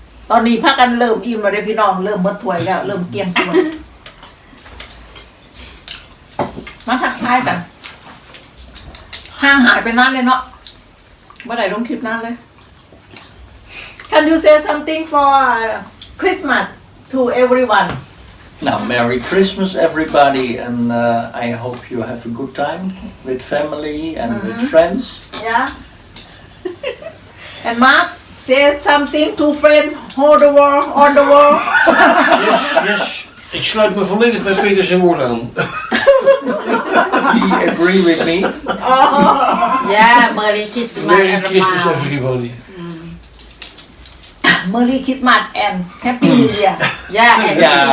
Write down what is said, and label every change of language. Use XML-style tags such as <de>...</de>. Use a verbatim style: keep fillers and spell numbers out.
<th>ตอนนี้พากันเริ่มอิ่มแล้วเด้พี่น้องเริ่มเบิดถ้วยแล้วเริ่มเกลี้ยงถ้วยมาทักทายกันห่างหายไปนานเลยเนาะบ่ได้ลงคลิปนานเลย</th> <en>Can you say something for Christmas to everyone? Nou, Merry Christmas everybody. And uh, I hope you have a good time with family and with friends. Yeah. And Mark said something to friend, hold the wall, on the wall. Yes, yes.</en> <nl>Ik sluit me volledig bij Peter zijn woord aan.</nl> <en>You agree with me? ย่าเมอรี่คริสต์มาส Merry Christmas everybody. Merry Christmas and Happy New Year.</en> <th>ย่าแอนดี้ Ja,</th>